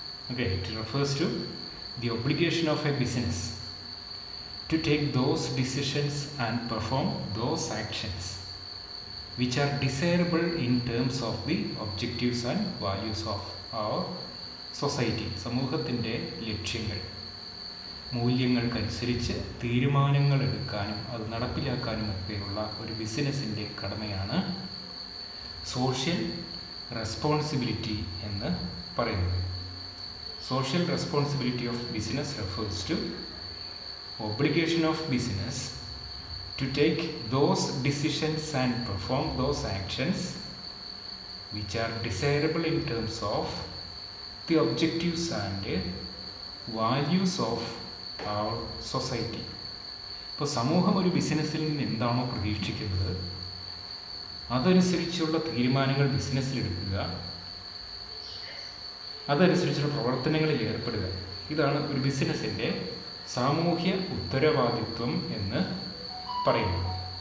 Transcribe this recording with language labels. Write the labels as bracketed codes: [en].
[en] Okay, it refers to the obligation of a business to take those decisions and perform those actions which are desirable in terms of the objectives and values of our society. [ml] സമൂഹത്തിൻ്റെ ലക്ഷ്യങ്ങൾ, മൂല്യങ്ങൾക്കനുസരിച്ച് തീരുമാനങ്ങൾ എടുക്കാനും അത് നടപ്പിലാക്കാനും ഒക്കെയുള്ള ഒരു ബിസിനസ്സിൻ്റെ കടമയാണ് സോഷ്യൽ റെസ്പോൺസിബിലിറ്റി എന്ന് പറയുന്നത്. [en] Social responsibility of business refers to obligation of business to take those decisions and perform those actions which are desirable in terms of the objectives and values of our society. [ml] ഇപ്പോൾ സമൂഹം ഒരു ബിസിനസ്സിൽ നിന്ന് എന്താണോ പ്രതീക്ഷിക്കുന്നത് അതനുസരിച്ചുള്ള തീരുമാനങ്ങൾ ബിസിനസ്സിലെടുക്കുക, അതനുസരിച്ചുള്ള പ്രവർത്തനങ്ങളിൽ ഏർപ്പെടുക. ഇതാണ് ഒരു ബിസിനസ്സിൻ്റെ സാമൂഹ്യ ഉത്തരവാദിത്വം എന്ന് പറയുന്നത്.